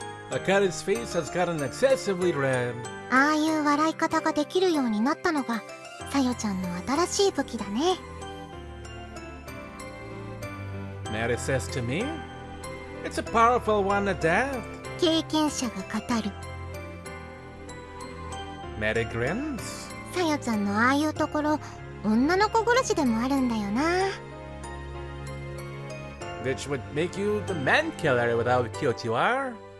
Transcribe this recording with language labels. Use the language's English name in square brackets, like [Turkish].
[English] Akari's face has gotten excessively red. [Japanese] ああいう笑い方ができるようになったのがさよちゃんの新しい武器だね。 [English] Mary says to me, it's a powerful one at that. [Japanese] 経験者が語る。 [English] Mary grins. [Japanese] さよちゃんのああいうところ女の子殺しでもあるんだよな。 [English] Which would make you the man killer with how cute you are.